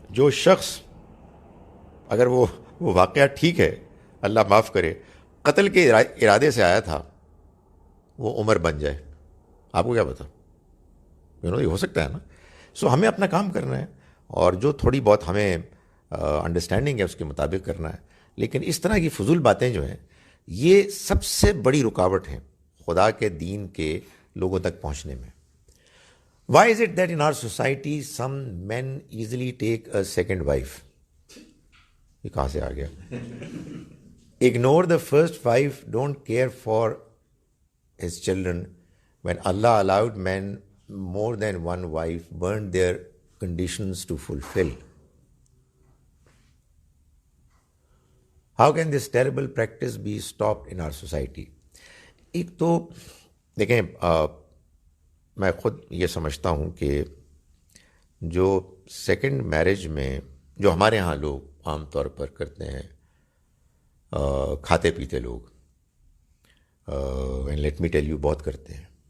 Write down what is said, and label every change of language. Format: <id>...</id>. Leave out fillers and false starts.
<ur>شخص اگر وہ واقعہ ٹھیک ہے، اللہ معاف کرے، قتل کے ارادے سے آیا تھا، وہ عمر بن جائے، آپ کو کیا پتا؟ یہ ہو سکتا ہے نا۔ سو ہمیں اپنا کام کرنا ہے، اور جو تھوڑی بہت ہمیں انڈرسٹینڈنگ ہے اس کے مطابق کرنا ہے، لیکن اس طرح کی فضول باتیں جو ہیں یہ سب سے بڑی رکاوٹ ہیں خدا کے دین کے لوگوں تک پہنچنے میں۔</ur> <en>Why is it that in our society some men easily take a second wife?</en> <ur>یہ کہاں سے آ گیا؟</ur> <en>Ignore the first wife, don't care for his children. When Allah allowed men more than one wife, burned their conditions to fulfill. How can this terrible practice be stopped in our society?</en> <ur>ایک تو دیکھیں، میں خود یہ سمجھتا ہوں کہ جو سیکنڈ میرج میں جو ہمارے ہاں لوگ عام طور پر کرتے ہیں، کھاتے پیتے لوگ،</ur> <en>and let me tell you,</en> <ur>بہت کرتے ہیں۔</ur>